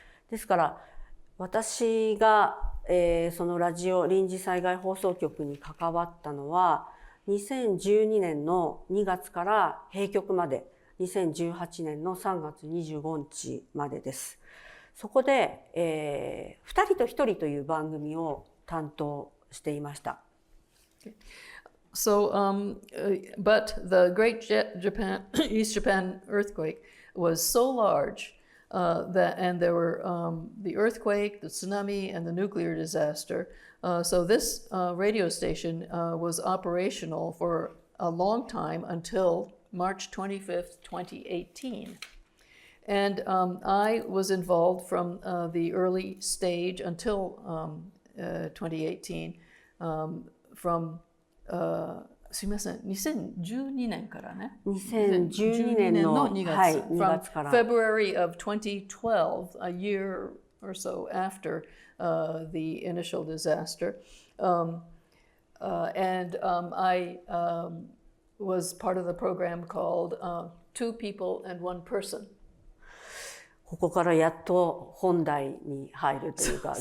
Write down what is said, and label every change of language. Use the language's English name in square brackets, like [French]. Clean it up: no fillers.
[Japanese] ですから私が、そのラジオ臨時災害放送局に関わったのは2012年の2月から閉局まで2018年の3月25日までです。そこで、2人と1人という番組を担当していました。 [English] So, but the Great Japan, East Japan earthquake was so large and there were the earthquake, the tsunami, and the nuclear disaster. So this radio station was operational for a long time until March 25th, 2018. And I was involved from the early stage until 2018 from [Japanese] すみません、2012年からね。 2012年の2月、はい、2月から。 [English] From February of 2012, a year or so after the initial disaster. And I was part of the program called Two People and One Person. [Japanese] ここからやっと本題に入るというか、